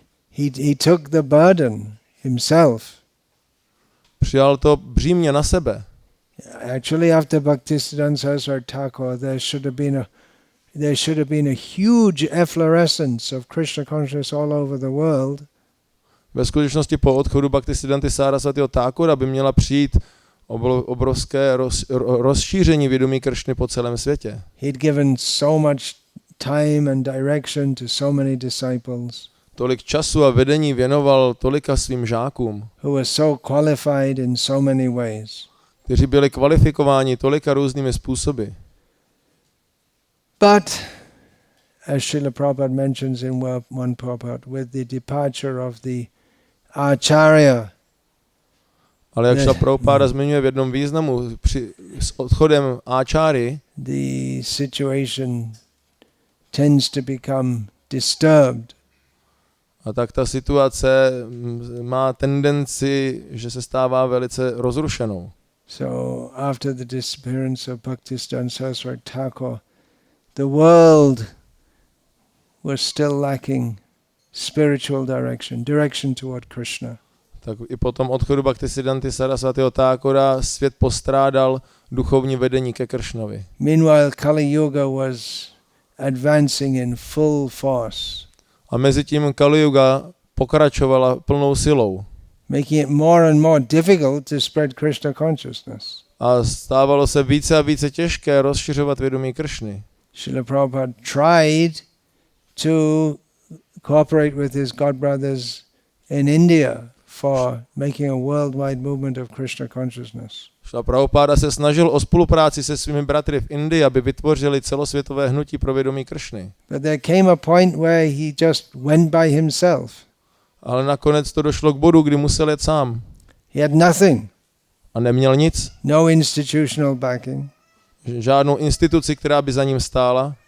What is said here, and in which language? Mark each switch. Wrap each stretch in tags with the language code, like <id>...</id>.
<en>He took the burden himself.</en> <cs>Přijal to břímě na sebe.</cs> <en>Actually, after Bhaktisiddhanta Saraswati Thakur, there should have been a huge efflorescence of Krishna consciousness all over the world.</en> <cs>Ve skutečnosti po odchodu Bhaktisiddhanty Saraswatiho Thakura by měla přijít obrovské rozšíření vědomí Kršny po celém světě.</cs> <en>He'd given so much time and direction to so many disciples.</en> <cs>Tolik času a vedení věnoval tolika svým žákům,</cs> <en>who were so qualified in so many ways.</en> <cs>Kteří byli kvalifikováni tolika různými způsoby.</cs> <en>But as Srila Prabhupada mentions in one purport, with the departure of the Acharya,</en> <cs>ale jak Srila Prabhupada zmiňuje v jednom významu, s odchodem Acháry,</cs> <en>the situation tends to become disturbed.</en> <cs>A tak ta situace má tendenci, že se stává velice rozrušenou.</cs> <en>So after the disappearance of Bhaktisiddhanta Saraswati Thakur, the world was still lacking spiritual direction toward Krishna.</en> <cs>Tak i po tom odchodu Bhaktisiddhanty Saraswatiho Thakura svět postrádal duchovní vedení ke Kršnovi.</cs> <en>Meanwhile, Kali Yuga was advancing in full force.</en> <cs>A mezi tím Kali Yuga pokračovala plnou silou.</cs> <en>Making it more and more difficult to spread Krishna consciousness.</en> <cs>A stávalo se více a více těžké rozšiřovat vědomí Kršny.</cs> <en>Srila Prabhupada tried to cooperate with his godbrothers in India for making a worldwide movement of Krishna consciousness.</en> <cs>Srila Prabhupada se snažil o spolupráci se svými bratry v Indii, aby vytvořili celosvětové hnutí pro vědomí Kršny.</cs> <en>But there came a point where he just went by himself.</en> <cs>Ale nakonec to došlo k bodu, kdy musel jet sám.</cs> <en>He had nothing.</en> <cs>A neměl nic.</cs> <en>No institutional backing.</en> <cs>Žádnou instituci, která by za ním stála.</cs>